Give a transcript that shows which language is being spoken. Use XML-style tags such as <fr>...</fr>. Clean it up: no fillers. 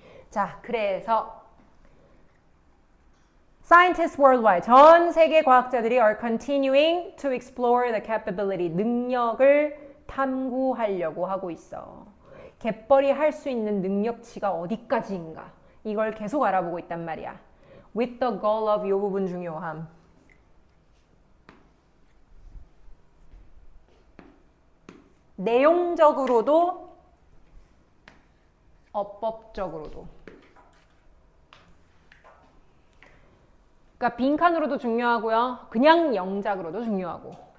<en>자, 그래서 Scientists worldwide,</en> <ko>전 세계 과학자들이</ko> <en>are continuing to explore the capability,</en> <ko>능력을 탐구하려고 하고 있어. 갯벌이 할 수 있는 능력치가 어디까지인가? 이걸 계속 알아보고 있단 말이야.</ko> <en>With the goal of</en> <ko>이 부분 중요함. 내용적으로도 어법적으로도. 그러니까 빈칸으로도 중요하고요. 그냥 영작으로도 중요하고.</ko>